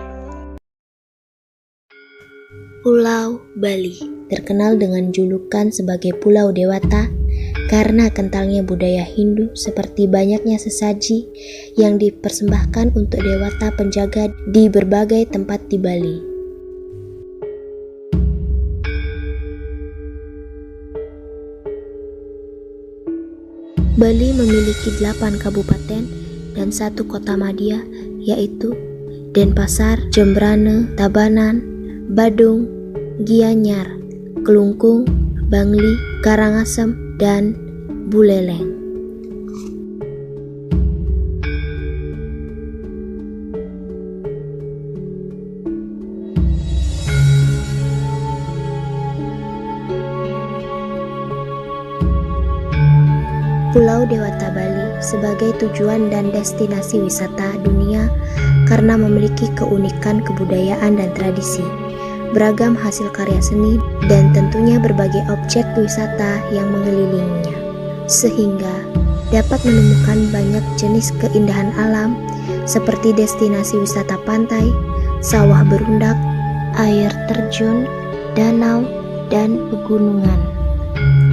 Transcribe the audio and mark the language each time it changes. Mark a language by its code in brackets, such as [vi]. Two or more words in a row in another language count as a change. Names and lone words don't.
[id] Pulau Bali terkenal dengan julukan sebagai Pulau Dewata karena kentalnya budaya Hindu seperti banyaknya sesaji yang dipersembahkan untuk dewata penjaga di berbagai tempat di Bali. Bali memiliki 8 kabupaten dan 1 kota madya, yaitu Denpasar, Jembrane, Tabanan, Badung, Gianyar, Kelungkung, Bangli, Karangasem, dan Buleleng. Pulau Dewata Bali sebagai tujuan dan destinasi wisata dunia karena memiliki keunikan kebudayaan dan tradisi, beragam hasil karya seni, dan tentunya berbagai objek wisata yang mengelilinginya, sehingga dapat menemukan banyak jenis keindahan alam seperti destinasi wisata pantai, sawah berundak, air terjun, danau, dan pegunungan.